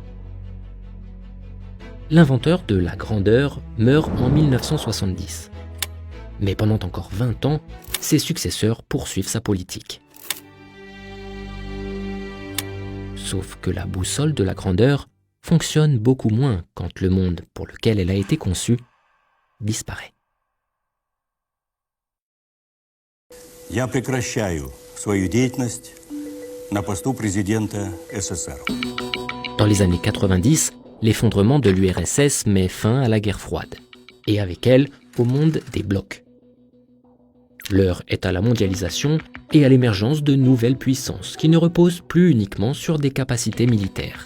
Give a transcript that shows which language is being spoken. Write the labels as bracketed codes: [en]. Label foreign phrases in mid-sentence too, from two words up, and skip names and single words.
[fr] L'inventeur de la grandeur meurt en 1970. Mais pendant encore 20 ans, ses successeurs poursuivent sa politique. Sauf que la boussole de la grandeur fonctionne beaucoup moins quand le monde pour lequel elle a été conçue disparaît. [ru] Я прекращаю свою деятельность на посту президента СССР. [fr] Dans les années 90, l'effondrement de l'URSS met fin à la guerre froide, et avec elle, au monde des blocs. L'heure est à la mondialisation et à l'émergence de nouvelles puissances qui ne reposent plus uniquement sur des capacités militaires.